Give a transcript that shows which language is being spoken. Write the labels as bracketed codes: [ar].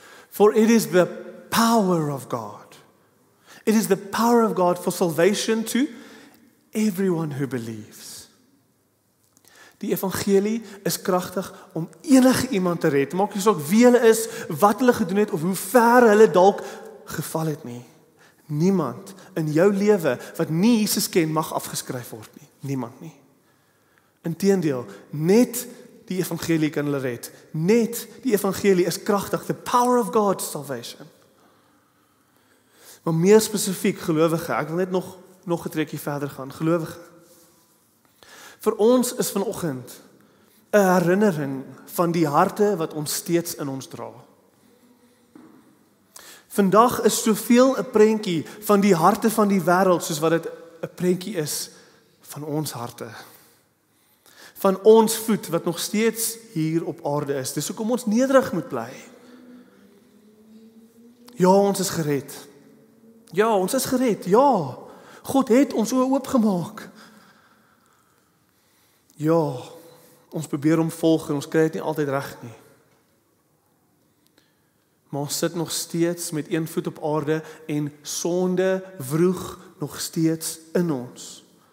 [en] For it is the power of God. It is the power of God for salvation to everyone who believes. [af] Die evangelie is kragtig om enige iemand te red. Maak nie saak wie hulle is, wat hulle gedoen het of hoe ver hulle dalk geval het nie. Niemand in jou lewe wat nie Jesus ken mag afgeskryf word nie. Niemand nie. Inteendeel, net die evangelie kan hulle red. Net die evangelie is kragtig. [en] The power of God's salvation. [af] Maar meer spesifiek gelowige, ek wil net nog 'n trekkie verder gaan. Gelowige. Vir ons is vanoggend 'n herinnering van die harte wat ons steeds in ons dra. Vandag is soveel 'n prentjie van die harte van die wêreld soos wat dit 'n prentjie is van ons harte. Van ons voet wat nog steeds hier op aarde is. Dis hoekom ons nederig moet bly. Ja, ons is gered. Ja, ons is gered. Ja, God het ons oë oopgemaak. Ja, ons probeer hom volg en ons kry dit nie altyd reg nie. Maar ons sit nog steeds met een voet op aarde en sonde vroeg nog steeds in ons.